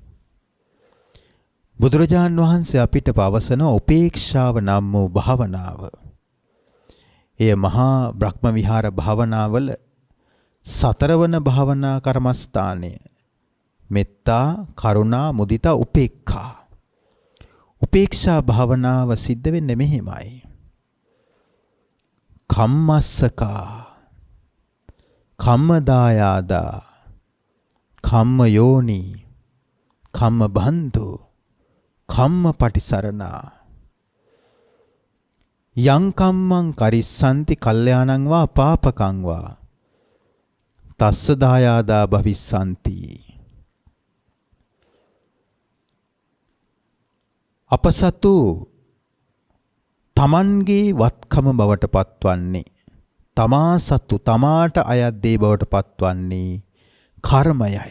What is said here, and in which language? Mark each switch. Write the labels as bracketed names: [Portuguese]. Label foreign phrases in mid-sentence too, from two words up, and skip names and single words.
[Sinhala] බුදුරජාන් වහන්සේ අපිට පවසන උපේක්ෂාව නම් වූ භාවනාව. එය මහා බ්‍රහ්ම විහාර භාවනාවල සතරවන භාවනා කර්මස්ථානය. [Pali] මෙත්තා, කරුණා, මුදිතා, උපේක්ඛා. [Sinhala] උපේක්ෂා භාවනාව සිද්ධ වෙන්නේ මෙහෙමයි. [Pali] කම්මස්සකා, කම්මදායාදා, කම්මයෝනි, කම්මබන්ධු, කම්මපටිසරණා. යං කම්මං කරිස්සanti කල්යාණං වා පාපකං වා තස්ස දායාදා භවිස්සanti. [Sinhala] අපසතු තමන්ගේ වත්කම බවට පත්වන්නේ, තමා සතු තමාට අයත් දේ බවට පත්වන්නේ කර්මයයි.